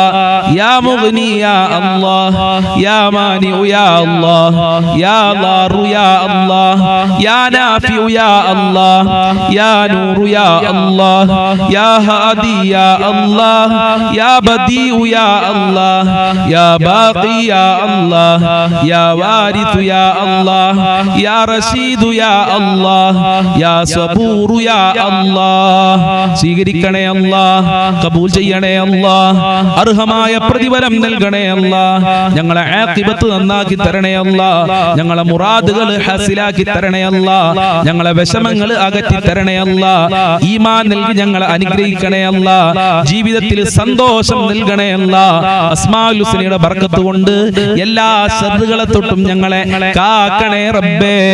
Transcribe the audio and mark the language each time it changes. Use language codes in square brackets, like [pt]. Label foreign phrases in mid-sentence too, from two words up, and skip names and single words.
[ar] يا مغني يا الله يا مانع يا الله يا ضار يا الله يا نافع يا الله يا نور يا الله يا هادي يا الله يا بديع يا الله يا باقي يا الله يا وارث يا الله يا رشيد يا الله يا صبور يا الله [ml] സ്വീകരിക്കണേ അല്ലാഹ് കബൂൽ ചെയ്യണേ അല്ലാഹ് അർഹമായ പ്രതിഫലം നൽകണേ അല്ലാഹ് ഞങ്ങളെ ആഖിബത്ത് നന്നാക്കി തരണേ അല്ലാഹ് ഞങ്ങളെ മുറാദുകൾ ഹാസിലാക്കി തരണേ അല്ലാഹ് ഞങ്ങളെ വിഷമങ്ങൾ അകറ്റി തരണേ അല്ലാഹ് ഈമാൻ നൽകി ഞങ്ങളെ അനുഗ്രഹിക്കണേ അല്ലാഹ് ജീവിതത്തിൽ സന്തോഷം നൽകണേ അല്ലാഹ് അസ്മാഉൽ ഹുസ്നയുടെ ബർക്കത്ത് കൊണ്ട് എല്ലാ ശർറുകളെ തൊട്ടും ഞങ്ങളെ കാക്കണേ റബ്ബേ